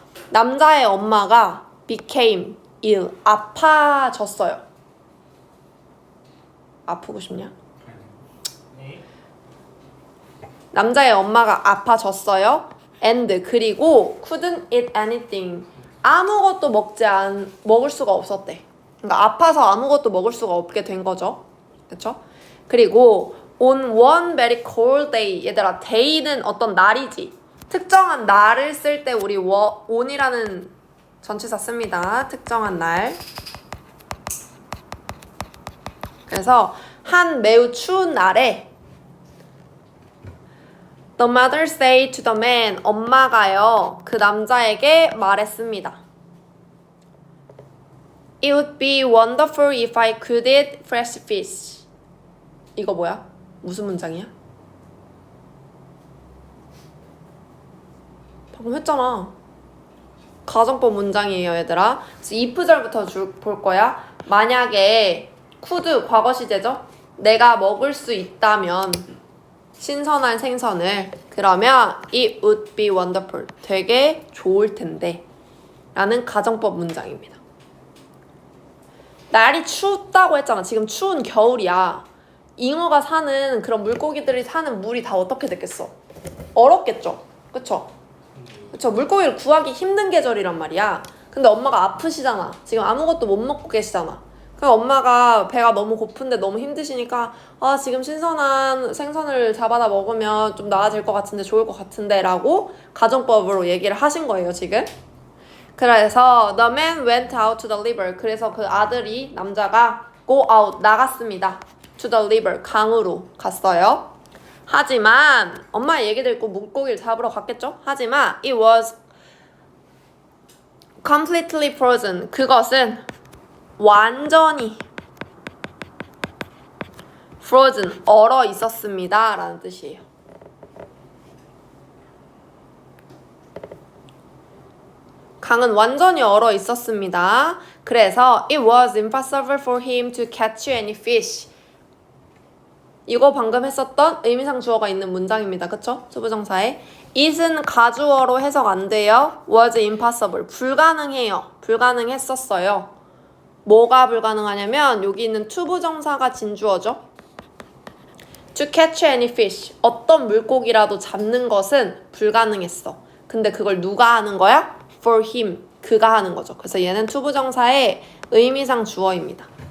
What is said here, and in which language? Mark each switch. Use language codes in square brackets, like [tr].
[ko] 남자의 엄마가 [en] became ill. [ko] 아파졌어요. 아프고 싶냐? 남자의 엄마가 아파졌어요. [en] And [ko] 그리고 [en] couldn't eat anything. [ko] 아무것도 먹을 수가 없었대. 그러니까 아파서 아무것도 먹을 수가 없게 된 거죠. 그렇죠? 그리고 [en] on one very cold day. [ko] 얘들아, day는 어떤 날이지. 특정한 날을 쓸 때 우리 on이라는 전치사 씁니다. 특정한 날. 그래서 한 매우 추운 날에 [en] The mother said to the man, [ko] 엄마가요, 그 남자에게 말했습니다. [en] It would be wonderful if I could eat fresh fish. [ko] 이거 뭐야? 무슨 문장이야? 방금 했잖아. 가정법 문장이에요, 얘들아. 그래서 if절부터 볼 거야. 만약에 could 과거 시제죠? 내가 먹을 수 있다면 신선한 생선을, 그러면 it would be wonderful, 되게 좋을 텐데 라는 가정법 문장입니다. 날이 춥다고 했잖아. 지금 추운 겨울이야. 잉어가 사는, 그런 물고기들이 사는 물이 다 어떻게 됐겠어? 얼었겠죠? 그쵸? 그쵸? 물고기를 구하기 힘든 계절이란 말이야. 근데 엄마가 아프시잖아. 지금 아무것도 못 먹고 계시잖아. 그럼 엄마가 배가 너무 고픈데 너무 힘드시니까 지금 신선한 생선을 잡아다 먹으면 좀 나아질 것 같은데, 좋을 것 같은데 라고 가정법으로 얘기를 하신 거예요, 지금. 그래서 [en] the man went out to the river. [ko] 그래서 그 아들이, 남자가 [en] go out, [ko] 나갔습니다. [en] to the river, [ko] 강으로 갔어요. 하지만 엄마 얘기 듣고 물고기를 잡으러 갔겠죠? 하지만 [en] it was completely frozen. [ko] 그것은 완전히 frozen, 얼어 있었습니다 라는 뜻이에요. 강은 완전히 얼어 있었습니다. 그래서 [en] it was impossible for him to catch any fish. [ko] 이거 방금 했었던 의미상 주어가 있는 문장입니다. 그쵸? 투부정사에 it은 가주어로 해석 안 돼요. [en] was impossible, [ko] 불가능해요. 불가능했었어요. 뭐가 불가능하냐면 여기 있는 투부정사가 진주어죠. [en] To catch any fish, [ko] 어떤 물고기라도 잡는 것은 불가능했어. 근데 그걸 누가 하는 거야? [en] For him, [ko] 그가 하는 거죠. 그래서 얘는 투부정사의 의미상 주어입니다.